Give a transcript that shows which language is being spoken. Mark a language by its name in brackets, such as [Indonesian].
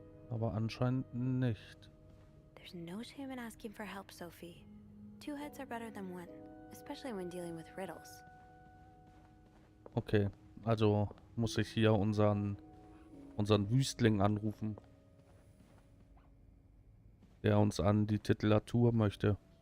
[German] Aber anscheinend nicht. [English] There's no shame in asking for help, Sophie. Two heads are better than one, especially when dealing with riddles. [German] Okay, also muss ich hier unseren Wüstling anrufen, der uns an die Titulatur möchte.